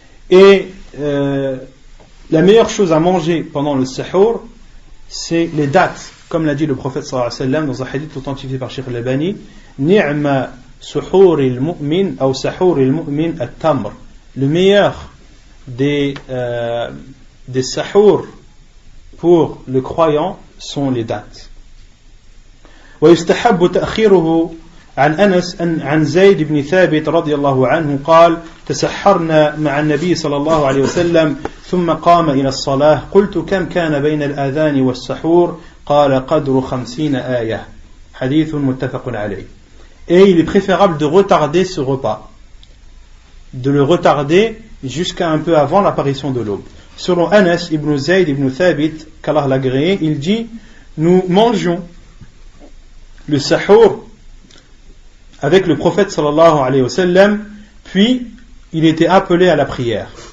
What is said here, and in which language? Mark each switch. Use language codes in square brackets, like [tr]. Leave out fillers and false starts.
[fr] Et la meilleure chose à manger pendant le sahur, c'est les dattes, comme l'a dit le prophète sallallahu alayhi wa sallam dans un hadith authentifié par Cheikh al-Albani, [ar] ni'ma suhur al-mu'min ou sahur al-mu'min at-tamr. [fr] Le meilleur des sahur pour le croyant sont les dattes. [ar] ويستحب تأخيره عن أنس عن زيد بن ثابت رضي الله عنه قال تسحرنا مع النبي صلى الله عليه وسلم ثم قام إلى الصلاة قلت كم كان بين الآذان والسحور قال قدر 50 آية حديث متفق عليه. [fr] Et il est préférable de retarder ce repas, de le retarder jusqu'à un peu avant l'apparition de l'aube. Selon Anas ibn Zayd ibn Thabit, qu'Allah l'a agréé, il dit: nous mangions le sahur avec le prophète sallallahu alayhi wa sallam, puis il était appelé à la prière.